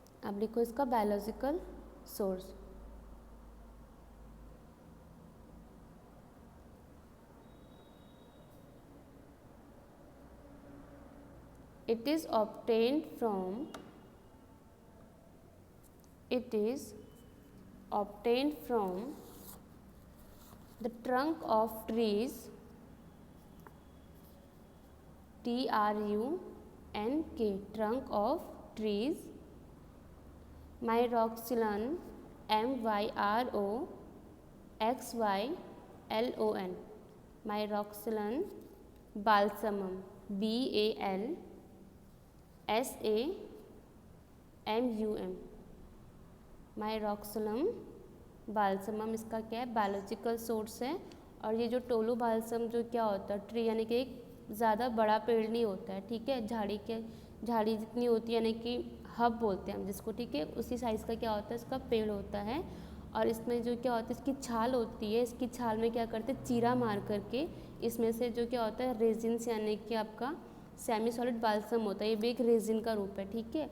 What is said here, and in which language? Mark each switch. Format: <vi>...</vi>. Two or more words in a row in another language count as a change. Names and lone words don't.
<hi>अब लिखो इसका</hi> <en>biological source. It is obtained from the trunk of trees, TRUNK, trunk of trees,</en> <hi>myroxylon, MYROXYLON, myroxylon balsamum, BALSAMUM, myroxylon बाल्समम इसका क्या है,</hi> <en>biological source</en> <hi>है। और ये जो टोलू बाल्सम जो क्या होता है, ट्री यानी कि एक ज़्यादा बड़ा पेड़ नहीं होता है, ठीक है, झाड़ी जितनी होती है, यानी कि हब बोलते हैं हम जिसको, ठीक है, उसी साइज़ का क्या होता है इसका पेड़ होता है। और इसमें जो क्या होता है इसकी छाल होती है, इसकी छाल में क्या करते हैं चीरा मार करके इसमें से जो क्या होता है रेजिन्स यानी कि आपका</hi> <en>semi solid</en> <hi>बाल्सम होता है, ये भी एक रेजिन का रूप है, ठीक है।</hi>